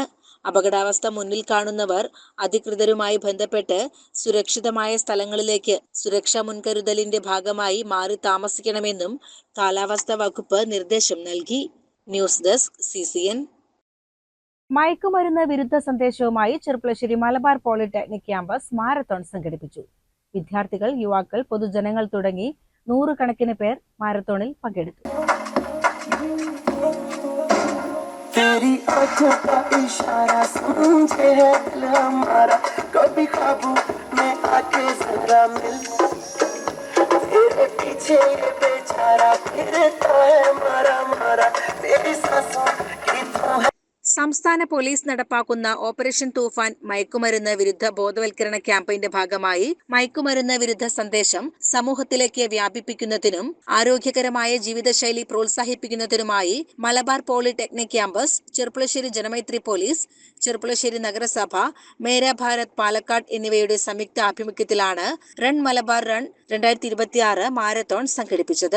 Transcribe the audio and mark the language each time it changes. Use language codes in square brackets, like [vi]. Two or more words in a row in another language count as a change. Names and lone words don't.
[ml] അപകടാവസ്ഥ മുന്നിൽ കാണുന്നവർ അധികൃതരുമായി ബന്ധപ്പെട്ട് സുരക്ഷിതമായ സ്ഥലങ്ങളിലേക്ക് സുരക്ഷാ മുൻകരുതലിന്റെ ഭാഗമായി മാറി താമസിക്കണമെന്നും കാലാവസ്ഥാ വകുപ്പ് നിർദ്ദേശം നൽകി. ന്യൂസ് ഡെസ്ക് CCN. മയക്കുമരുന്ന് വിരുദ്ധ സന്ദേശവുമായി ചെർപ്പുളശ്ശേരി മലബാർ പോളിടെക്നിക് ക്യാമ്പസ് മാരത്തോൺ സംഘടിപ്പിച്ചു. വിദ്യാർത്ഥികൾ, യുവാക്കൾ, പൊതുജനങ്ങൾ തുടങ്ങി 100 കണക്കിന് പേർ മാരത്തോണിൽ പങ്കെടുത്തു. [hi] तेरी आँखों का इशारा समझे है दिल हमारा, कभी ख्वाबों में आके जरा मिल, तेरे पीछे ये बेचारा फिरता है मारा मारा, तेरी सांसों की तू है. [ml] സംസ്ഥാന പോലീസ് നടപ്പാക്കുന്ന ഓപ്പറേഷൻ തൂഫാൻ മയക്കുമരുന്ന് വിരുദ്ധ ബോധവൽക്കരണ ക്യാമ്പയിന്റെ ഭാഗമായി മയക്കുമരുന്ന് വിരുദ്ധ സന്ദേശം സമൂഹത്തിലേക്ക് വ്യാപിപ്പിക്കുന്നതിനും ആരോഗ്യകരമായ ജീവിതശൈലി പ്രോത്സാഹിപ്പിക്കുന്നതിനുമായി മലബാർ പോളിടെക്നിക് ക്യാമ്പസ്, ചെർപ്പുളശ്ശേരി ജനമൈത്രി പോലീസ്, ചെർപ്പുളശ്ശേരി നഗരസഭ, മേരാ ഭാരത് പാലക്കാട് എന്നിവയുടെ സംയുക്ത ആഭിമുഖ്യത്തിലാണ് റൺ മലബാർ റൺ 2026 മാരത്തോൺ സംഘടിപ്പിച്ചത്.